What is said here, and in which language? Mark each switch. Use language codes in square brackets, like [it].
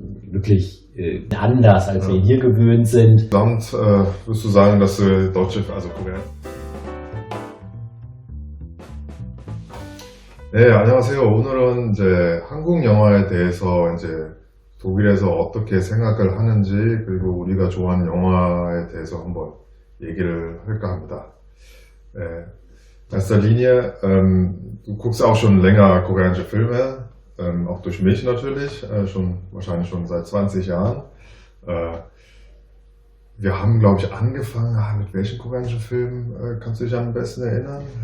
[de] wirklich anders, als wir hier gewöhnt sind. insgesamt, würdest du sagen, dass du deutsche, also Koreaner. [ko] 네, 안녕하세요. 오늘은 이제 한국 영화에 대해서 이제 독일에서 어떻게 생각을 하는지 그리고 우리가 좋아하는 영화에 대해서 한번 얘기를 할까 합니다. [de] In erster Linie, du guckst auch schon länger koreanische Filme, auch durch mich natürlich, wahrscheinlich schon seit 20 Jahren. Wir haben, glaube ich, angefangen, mit welchen koreanischen Filmen kannst du dich am besten erinnern?